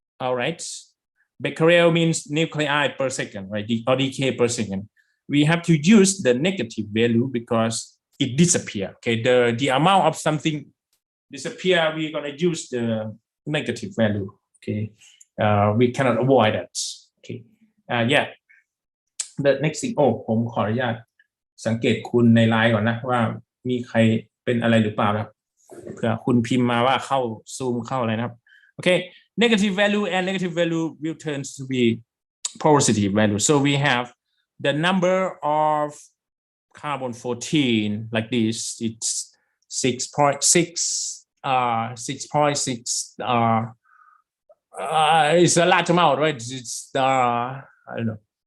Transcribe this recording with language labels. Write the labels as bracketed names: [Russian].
[English] All right, becquerel means nuclei per second, right? Or decay per second. We have to use the negative value because it disappears. Okay, the amount of something disappear, we're gonna use the negative value. Okay, we cannot avoid that. Okay, yeah. The next thing [Thai] ผมขออนุญาตสังเกตคุณในไลน์ก่อนนะว่ามีใครเป็นอะไรหรือเปล่าครับเผื่อคุณพิมพ์มาว่าเข้าซูมเข้าอะไรนะครับ [English] Okay, negative value and negative value will turn to be positive value. So we have the number of carbon-14 like this. It's 6.6. 6.6. It's a large amount, right? It's I don't know.